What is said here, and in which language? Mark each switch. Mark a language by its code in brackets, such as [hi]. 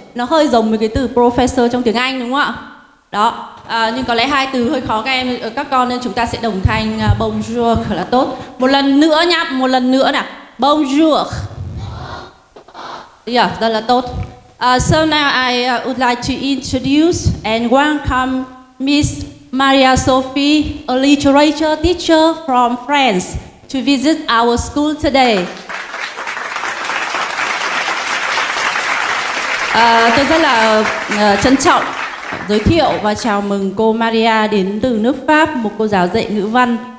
[vi] Nó hơi giống với cái từ professor trong tiếng Anh đúng không ạ? Đó. Nhưng có lẽ hai từ hơi khó các con nên chúng ta sẽ đồng thanh bonjour là tốt. Một lần nữa nhá, một lần nữa nào. Bonjour. Yeah, rất là tốt. [en] So now I would like to introduce and welcome Miss Marie Sophie, a literature teacher from France, to visit our school today. [vi] Tôi rất là trân trọng giới thiệu và chào mừng cô Maria đến từ nước Pháp, một cô giáo dạy ngữ văn.